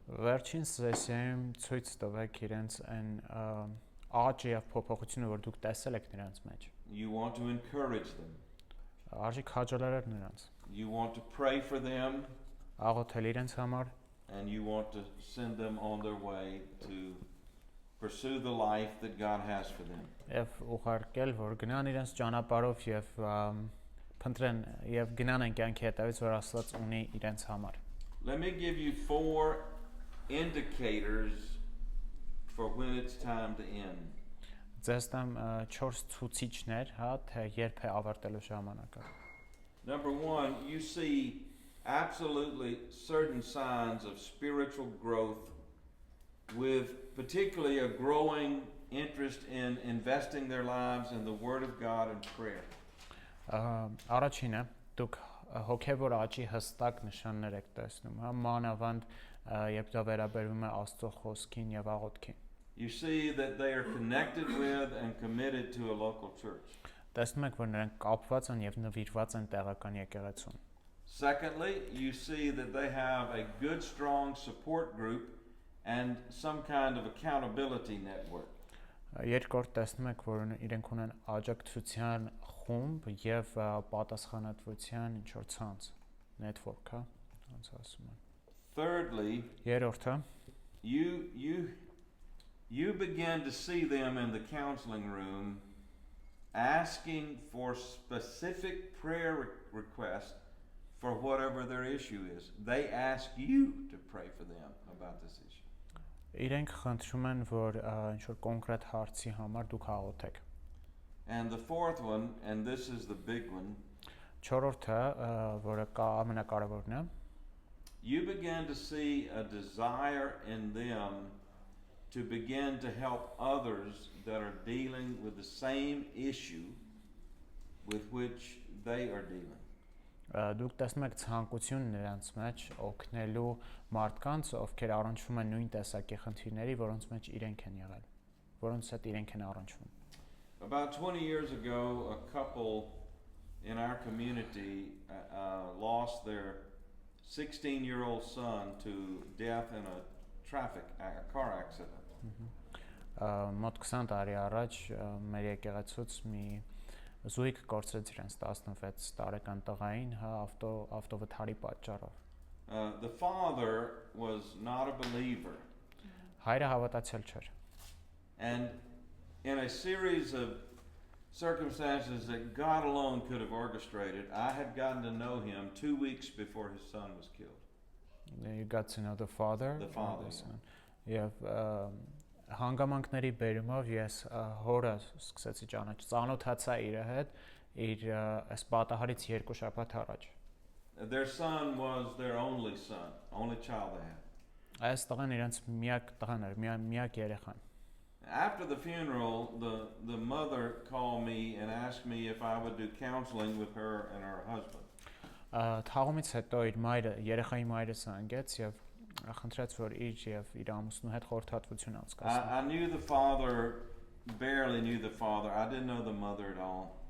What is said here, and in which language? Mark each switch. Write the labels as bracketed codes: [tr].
[hy] Վերջին սեսիայում ցույց տվեք իրենց այն աճը եւ փոփոխությունը, որ դուք տեսել եք նրանց մեջ։ [en] You want to encourage them. [hy] Արժի քաջալերել նրանց։ [en] You want to pray for them. [hy] Աղոթել իրենց համար [en] And you want to send them on their way to pursue the life that God has for them. [hy] եւ ուղարկել, որ գնան իրենց ճանապարհով եւ փնտրեն եւ գնան այն կյանքի հետևից, որ Աստված ունի իրենց համար։ [en] Let me give you 4 indicators for when it's time to end. [hy] Ձեզ տամ 4 ցուցիչներ, հա, թե երբ է ավարտելու ժամանակը։ [en] Number 1, you see absolutely certain signs of spiritual growth with particularly a growing interest in investing their lives in the Word of God and prayer. [hy] Առաջինը դուք հոգևոր աճի հստակ նշաններ եք տեսնում, հա, մանավանդ երբ դա վերաբերվում է Աստծո խոսքին եւ աղոթքին։ [en] You see that they are connected with and committed to a local church. [hy] Տեսնում եք, որ նրանք կապված են եւ նվիրված են տեղական եկեղեցուն։ [en] Secondly, you see that they have a good, strong support group and some kind of accountability network. [hy] Երկրորդ տեսնում եք, որ իրենք ունեն աջակցության խումբ եւ պատասխանատվության ինչ-որ ցանց, network, հա, ոնց ասում են։ [en] Thirdly, [hy] Երրորդը [en] you begin to see them in the counseling room asking for specific prayer requests for whatever their issue is. They ask you to pray for them about this issue. [hy] իրենք խնդրում են, որ ինչ-որ կոնկրետ հարցի համար դուք աղոթեք։ [en] And the fourth one, and this is the big one, [hy] Չորրորդը, որը ամենակարևորն է, [en] you begin to see a desire in them to begin to help others that are dealing with the same issue with which they are dealing. [hy] Դուք տեսնում եք ցանկություն նրանց մեջ օգնելու մարդկանց, ովքեր առնչվում են նույն տեսակի խնդիրների, որոնց մեջ իրենք են եղել, որոնց հետ իրենք են առնչվում։ [en] About 20 years ago, a couple in our community lost their 16-year-old son to death in a car accident. [hy] Մոտ 20 տարի առաջ մեր եկեղեցուց մի զույգ կորցրեց իրենց 16 տարեկան տղային, հա, ավտովթարի պատճառով։ [en] The father was not a believer. [hy] Հայրը հավատացյալ չէր։ [en] And in a series of circumstances that God alone could have orchestrated, I had gotten to know him 2 weeks before his son was killed. You got to know the father. The father. [hy] Եվ հանգամանքների բերումով ես հորը սկսեցի ծանոթացա իր հետ իր այս պատահարից 2 շաբաթ առաջ։ [en] Their son was their only son, only child they had. [hy] Այս տղան իրենց միակ տղան էր, միակ երեխան։ [en] After the funeral, the mother called me and asked me if I would do counseling with her and her husband. [hy] Թաղումից հետո իր մայրը, երեխայի մայրը զանգեց եւ խնդրեց, որ իր ամուսնու հետ խորհրդատվություն անցկացնի։ [en] I knew the father, barely knew the father. I didn't know the mother at all.